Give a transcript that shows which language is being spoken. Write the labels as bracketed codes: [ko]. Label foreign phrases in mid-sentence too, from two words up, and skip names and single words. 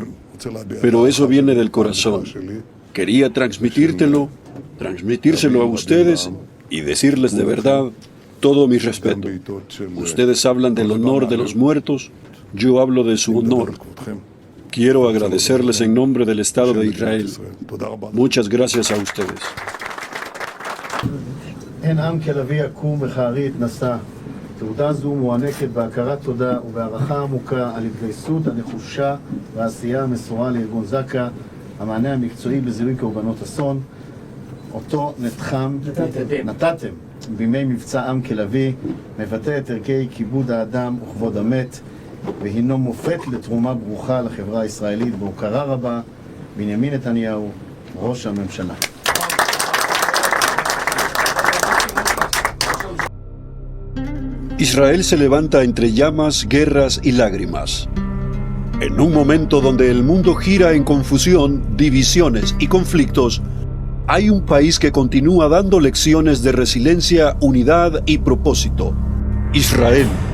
[es] Pero eso viene del corazón. Quería transmitírselo a ustedes y decirles de verdad todo mi respeto. Ustedes hablan del honor de los muertos. Yo hablo de su honor. Quiero agradecerles en nombre del Estado de Israel. Muchas gracias a ustedes. [he] תעודה זו מוענקת בהכרת תודה ובהערכה עמוקה על התגייסות הנחושה והעשייה המסורה לארגון זק"א, המענה המקצועי בזיהוי קורבנות אסון, אותו נתתם בימי מבצע עם כלביא, מבטא את ערכי כיבוד האדם וכבוד המת, והינו מופת לתרומה ברוכה לחברה הישראלית בהוקרה רבה. בנימין נתניהו, ראש הממשלה. [es] Israel se levanta entre llamas, guerras y lágrimas. En un momento donde el mundo gira en confusión, divisiones y conflictos, hay un país que continúa dando lecciones de resiliencia, unidad y propósito. Israel.